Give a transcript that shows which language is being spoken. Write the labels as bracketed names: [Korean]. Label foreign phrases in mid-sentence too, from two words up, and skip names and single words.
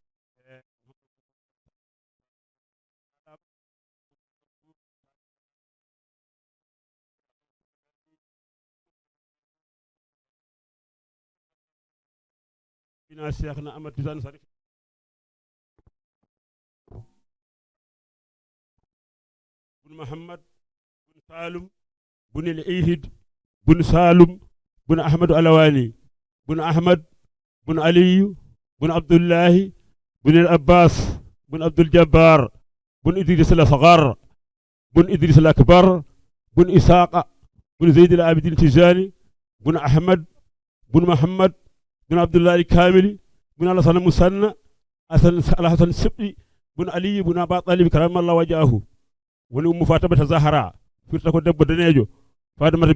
[Fula] ina cheikhna Amadou Tidiane Sarif [Arabic] bun Muhammad bun Salum bun al-Ihid bun Salum bun Ahmadu Alawani بن أحمد بن علي بن عبد الله بن العباس بن عبد الجبار بن إدريس الأصغر بن إدريس الأكبر بن إسحاق بن زيد العابدين التجاني بن أحمد بن محمد بن عبد الله الكامل بن الحسن المثنى الحسن السبعي بن علي بن أبي طالب كرم الله وجهه [Fula] وني أم فاطمة زهراء فرتكو دب دنيجو فاطمة